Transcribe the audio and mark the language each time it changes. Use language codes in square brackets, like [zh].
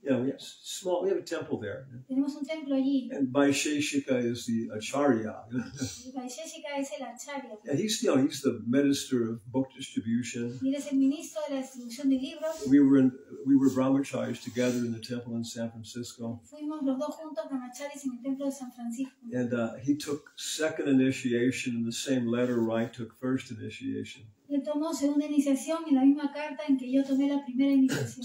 [en] Yeah, we have a temple there. [es] Tenemos un templo allí. [en] And Vaisheshika is the acharya. [es] Vaisheshika es el acharya. [en] Yeah, he's the minister of book distribution. [es] Y él es el ministro de la distribución de libros. [en] We were brahmacharis together in the temple in San Francisco. [es] Fuimos los dos juntos brahmacharis en el templo de San Francisco. [en] And he took second initiation in the same letter I took first initiation. [es] Él tomó segunda iniciación en la misma carta en que yo tomé la primera iniciación.